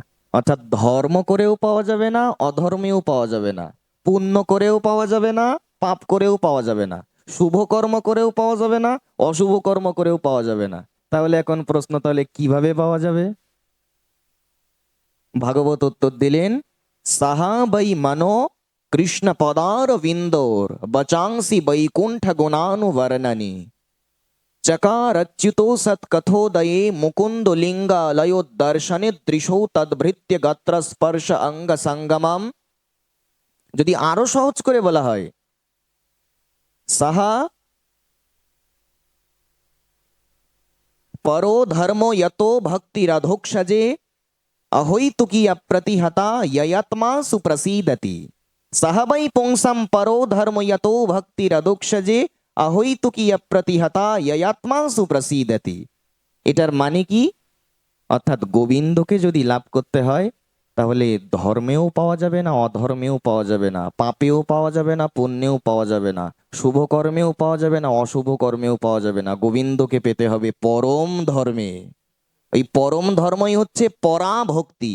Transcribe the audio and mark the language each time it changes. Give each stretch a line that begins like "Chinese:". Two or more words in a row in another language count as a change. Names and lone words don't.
Bangla: অর্থাৎ ধর্ম করেও পাওয়া যাবে না, অধর্মেও পাওয়া যাবে না, পুণ্য করেও পাওয়া যাবে না, পাপ করেও পাওয়া যাবে না, শুভ কর্ম করেও পাওয়া যাবে না, অশুভ কর্ম করেও পাওয়া যাবে না। তাহলে এখন প্রশ্ন, তাহলে কিভাবে পাওয়া যাবে? ভাগবত উত্তর দিলেন,
Sanskrit: সাহা বৈ মনো কৃষ্ণ পদার বিন্দোর বচাংসি বৈকুণ্ঠ গুণানুবর্ণনি चकारच्युतो सत्कथोदये मुकुंद लिंगालयो दर्शने दृशौ तद्भृत्य गात्र स्पर्श अंग संगमम।
Bangla: যদি আরো সহজ করে বলা হয়,
Sanskrit: সাহা পরো ধর্ম यतो भक्ति राधोक्षजे अहोइतुकी अप्रतिहता ययत्मा सुप्रसीदति। सह वै पुंसम परो धर्म यतो भक्ति रदोक्षजे अहोइतुकी अप्रतिहता ययात्मा सुप्रसीदति।
Bangla: এটার মানে কি? অর্থাৎ গোবিন্দকে যদি লাভ করতে হয় তাহলে ধর্মেও পাওয়া যাবে না, অধর্মেও পাওয়া যাবে না, পাপেও পাওয়া যাবে না, পুণ্যেও পাওয়া যাবে না, শুভ কর্মেও পাওয়া যাবে না, অশুভ কর্মেও পাওয়া যাবে না। গোবিন্দকে পেতে হবে পরম ধর্মে। এই পরম ধর্মই হচ্ছে পরাভক্তি।